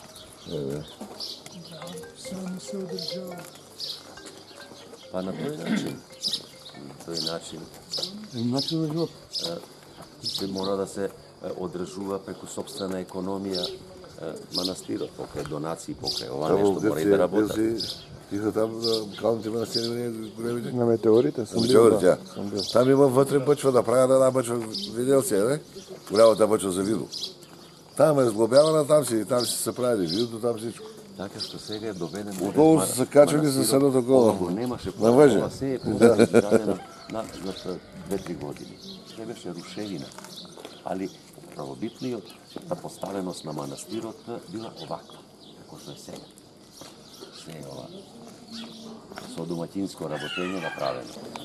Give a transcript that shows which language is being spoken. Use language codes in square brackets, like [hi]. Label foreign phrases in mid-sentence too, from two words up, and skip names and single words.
[mk] само се одржава. Па на тој начин, Начин на живот. се мора да се одржува преку собствена економија манастирот, покрај донации, покрај ова нешто мора и да работат. [bg] Тихо там на калните манастири, големите. На метеорите съм бил. Метеорите, Да, да. съм бил. Там има вътре бъчва да правят една бъчва, видел си, не? Голямата бъчва за вино. Там е сглобявана, там си се прави виното, там всичко. [mk] Така што сега е доведен... [bg] Отдолу са се качали за седното коло. [mk] Ова го немаше, [bg] На въже. [mk] ова се е изградено на 2-3 години. Не беше рушевина. Али правобитниот поставеност на манастирот била оваква, како што е сега. Се е ова со доматинско работење направено.